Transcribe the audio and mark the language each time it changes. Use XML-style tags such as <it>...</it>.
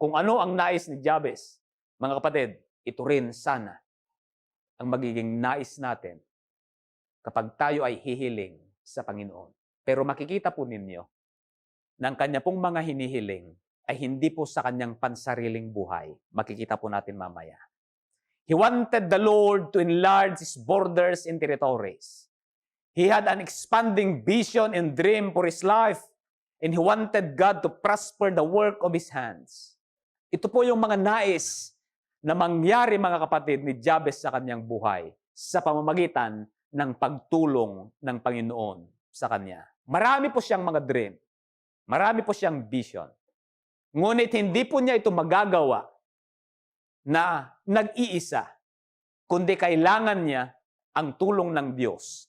<tl>Kung ano ang nais ni Jabez, mga kapatid, ito rin sana ang magiging nais natin kapag tayo ay hihiling sa Panginoon. Pero makikita po ninyo na ang kanya pong mga hinihiling ay hindi po sa kanyang pansariling buhay. Makikita po natin mamaya.</tl> <en>He wanted the Lord to enlarge his borders and territories. He had an expanding vision and dream for his life, and he wanted God to prosper the work of his hands.</en> <tl>Ito po yung mga nais na mangyari, mga kapatid, ni Jabez sa kanyang buhay sa pamamagitan ng pagtulong ng Panginoon sa kanya. Marami po siyang mga dream. Marami po siyang vision. Ngunit hindi po niya ito magagawa na nag-iisa, kundi kailangan niya ang tulong ng Diyos.</tl>